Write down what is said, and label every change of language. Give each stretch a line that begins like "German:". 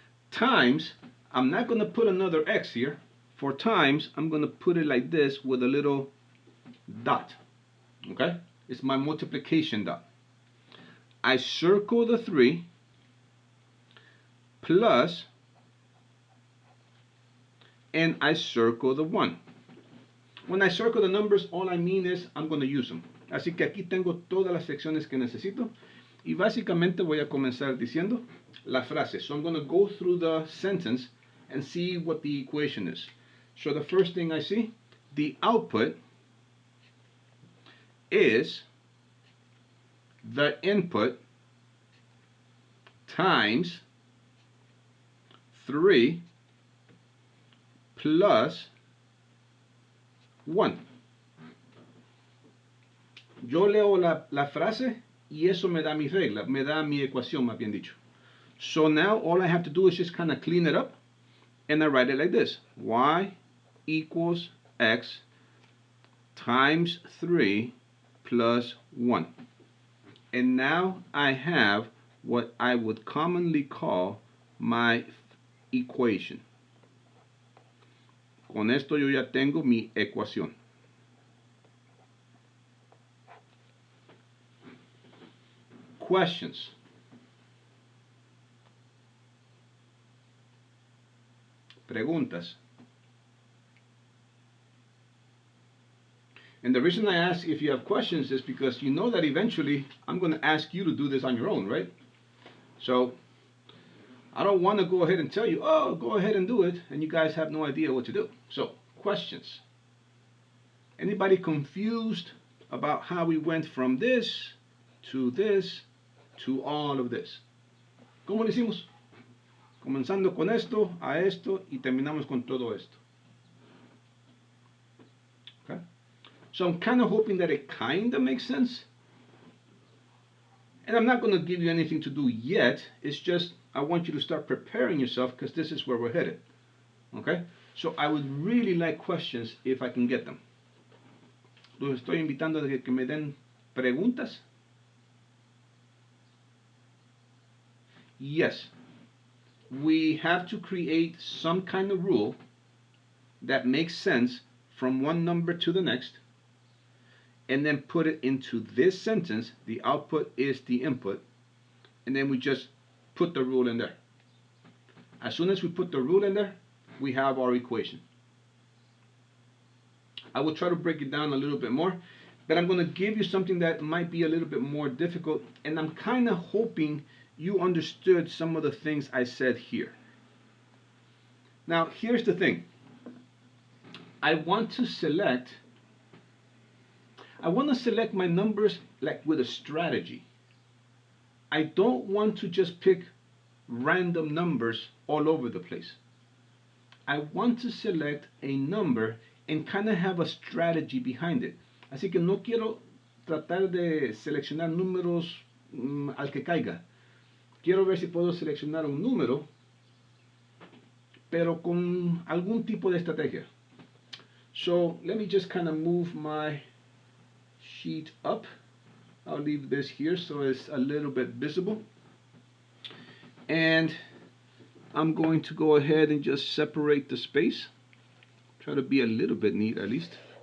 English: Times, I'm not going to put another X here. For times, I'm going to put it like this with a little dot. Okay? It's my multiplication dot. I circle the 3 plus, and I circle the 1. When I circle the numbers, all I mean is I'm going to use them.
Spanish: Así que aquí tengo todas las secciones que necesito. Y básicamente voy a comenzar diciendo la frase.
English: So I'm going to go through the sentence and see what the equation is. So the first thing I see, the output is the input times 3 plus 1.
Spanish: Yo leo la frase y eso me da mi regla, me da mi ecuación, más bien dicho.
English: So now all I have to do is just kind of clean it up, and I write it like this. Y equals x times 3 plus 1. And now I have what I would commonly call my equation.
Spanish: Con esto yo ya tengo mi ecuación.
English: Questions?
Spanish: Preguntas?
English: And the reason I ask if you have questions is because you know that eventually I'm going to ask you to do this on your own, right? So I don't want to go ahead and tell you, oh, go ahead and do it, and you guys have no idea what to do. So, questions? Anybody confused about how we went from this to all of this?
Spanish: ¿Cómo lo hicimos? Comenzando con esto, a esto, y terminamos con todo esto.
English: Okay? So I'm kind of hoping that it kind of makes sense. And I'm not going to give you anything to do yet. It's just I want you to start preparing yourself because this is where we're headed. Okay? So I would really like questions if I can get them.
Spanish: Los estoy invitando a que me den preguntas.
English: Yes. We have to create some kind of rule that makes sense from one number to the next, and then put it into this sentence. The output is the input, and then we just put the rule in there. As soon as we put the rule in there, we have our equation. I will try to break it down a little bit more, but I'm going to give you something that might be a little bit more difficult, and I'm kind of hoping you understood some of the things I said here. Now, here's the thing. I want to select my numbers like with a strategy. I don't want to just pick random numbers all over the place. I want to select a number and kind of have a strategy behind it.
Spanish: Así que no quiero tratar de seleccionar números al que caiga. Quiero ver si puedo seleccionar un número, pero con algún tipo de estrategia.
English: So let me just kind of move my sheet up. I'll leave this here so it's a little bit visible. And I'm going to go ahead and just separate the space. Try to be a little bit neat at least.